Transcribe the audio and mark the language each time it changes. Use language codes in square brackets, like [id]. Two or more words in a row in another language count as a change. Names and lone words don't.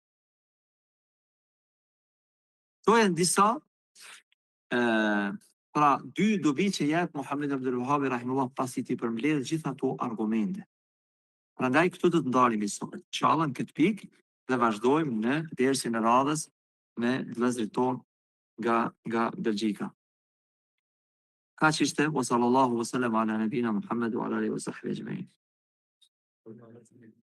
[sq] Këto janë disa pra dy dobi që jep Muhammed ibn Abdul Wahhab rahimahullah pasi ti përmbledh gjitha ato argumente. Prandaj këtu do të ndalemi sot. Inshallah në këtë pikë dhe vazhdojmë në dersin e radhës me vëllezërit tonë nga Belgjika. Kaq ishte, [ar] وصلى الله وسلم على نبينا محمد وعلى آله وصحبه أجمعين.